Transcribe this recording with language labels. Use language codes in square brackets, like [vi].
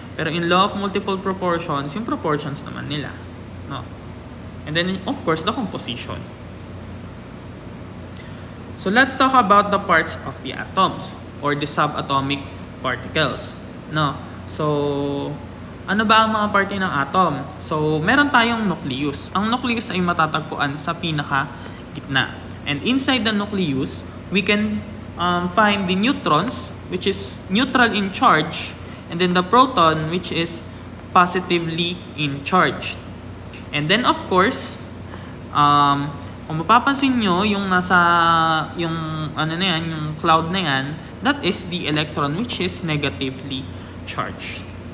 [tl] Pero in law of multiple proportions, yung proportions naman nila. No. [en] And then, of course, the composition. So, let's talk about the parts of the atoms or the subatomic particles. No. So, [tl] Ano ba ang mga parte ng atom? So, meron tayong nucleus. Ang nucleus ay matatagpuan sa pinaka-gitna. [en] And inside the nucleus, we can find the neutrons, which is neutral in charge, and then the proton, which is positively in charge. And then, of course, [tl] kung mapapansin nyo, yung yung cloud na yan, [en] that is the electron, which is negatively charged.